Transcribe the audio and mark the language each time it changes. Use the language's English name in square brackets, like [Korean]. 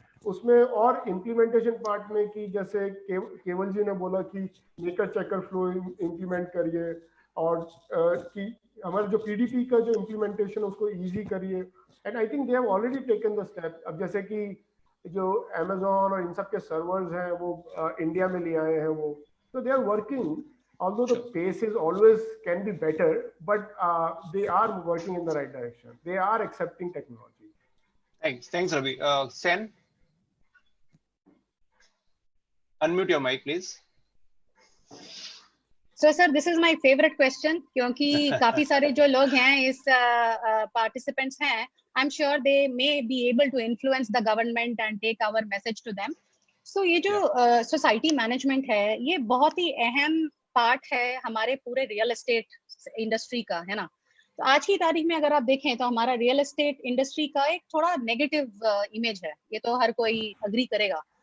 [Hindi] उसमें और implementation part में कि जैसे केवल जी ने बोला कि मेकर चेकर फ्लो इम्प्लीमेंट करिए, और कि हमारा जो पीडीपी का जो इम्प्लीमेंटेशन उसको इजी करिए. [English] And I think they have already taken the step. [Hindi] अब जैसे कि जो Amazon और इन सब के सर्वर्स हैं वो इंडिया में ले आए हैं वो, तो [English] They are working, although the pace is always can be better, but they are working in the right direction. They are accepting technology. Thanks Ravi. Sen, unmute your mic please. So sir, this is my favorite question [Hindi] क्योंकि काफी सारे जो लोग हैं इस [English] participants हैं, I'm sure they may be able to influence the government and take our message to them. [Hindi] So ये जो society management है, ये बहुत ही अहम पार्ट है हमारे पूरे रियल एस्टेट इंडस्ट्री का, है ना. तो आज की तारीख में अगर आप देखें तो हमारा रियल एस्टेट इंडस्ट्री का एक थोड़ा नेगेटिव इमेज है, ये तो हर कोई अग्री करेगा.